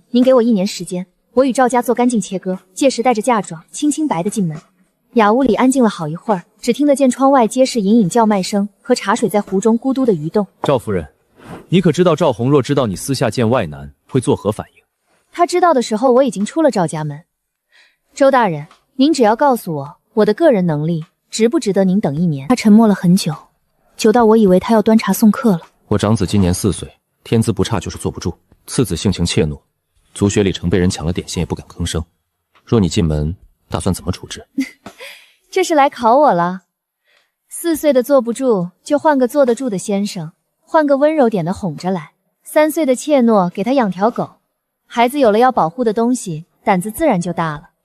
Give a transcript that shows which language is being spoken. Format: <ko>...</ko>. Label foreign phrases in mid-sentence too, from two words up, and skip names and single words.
<zh>您給我1年時間，我與趙家做乾淨切割，屆時帶着嫁妝，清白的進門。雅屋裡安靜了好一會兒，只聽得見窗外皆是隱隱叫賣聲和茶水在壺中咕嘟的移動。趙夫人，你可知道趙紅若知道你私下見外男，會作何反應？他知道的時候，我已經出了趙家門。周大人，您只要告訴我，我的個人能力值不值得您等1年？他沉默了很久，久到我以為他要端茶送客了。我长子今年4歲，天資不差，就是坐不住。次子性情怯懦，足學里程被人搶了點心也不敢吭聲。若你進門，打算怎麼處置？這是來考我了。4歲的坐不住，就換個坐得住的先生，換個溫柔點的哄着來。3歲的怯懦，給他養條狗。孩子有了要保護的東西，膽子自然就大了。</zh>